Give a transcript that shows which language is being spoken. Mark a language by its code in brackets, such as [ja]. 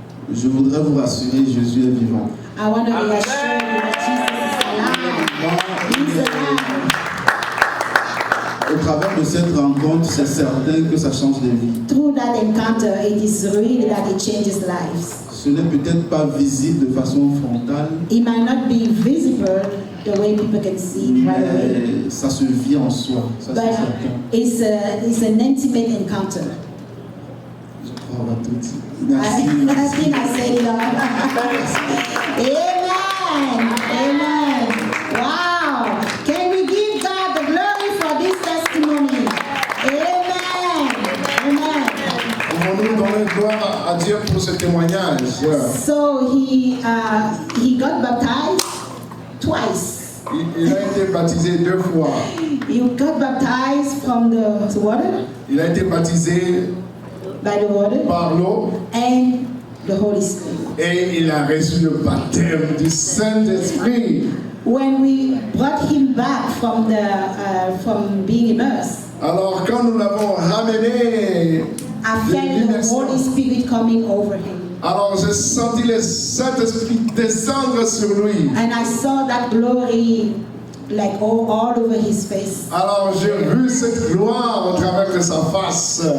[fr] Je voudrais vous rassurer, Jésus est vivant. [en] I want to reassure you that Jesus is alive. He's alive. [fr] Au travers de cette rencontre, c'est certain que ça change des vies. [en] Through that encounter, it is real that it changes lives. [fr] Ce n'est peut-être pas visible de façon frontale, [en] It might not be visible the way people can see it right away, [fr] mais ça se vit en soi. Ça, c'est [en] but [fr] certain. [en] it's an intimate encounter. [fr] Je crois qu'on va tout dire. [en] I [fr] Merci. [en] think I said it all. Amen. Amen. Wow. Can we give God the glory for this testimony? Amen. Amen. [fr] Pouvons-nous donner gloire à Dieu pour ce témoignage? [en] So he got baptized twice. [fr] Il a été baptisé 2 fois. [en] He got baptized from the water, [fr] Il a été baptisé [en] by the water, [fr] par l'eau [en] and the Holy Spirit. [fr] et il a reçu le baptême du Saint-Esprit. [en] When we brought him back from being immersed, [fr] Alors quand nous l'avons ramené [en] I [fr] de [en] felt the [fr] l'immersion, [en] Holy Spirit coming over him. [fr] alors j'ai senti le Saint-Esprit descendre sur lui. [en] And I saw that glory like all over his face. [fr] Alors j'ai vu cette gloire au travers de sa face.